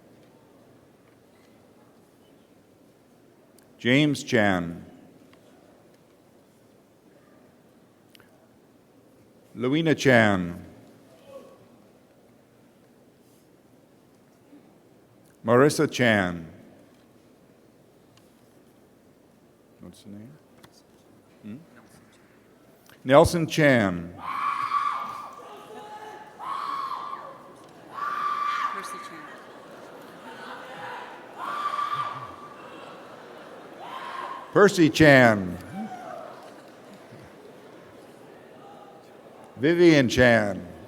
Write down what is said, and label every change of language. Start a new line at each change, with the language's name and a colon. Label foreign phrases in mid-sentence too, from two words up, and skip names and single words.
English: James Chan. Louina Chan. Marissa Chan. What's the name? Nelson Chan. Percy Chan. Vivian Chan.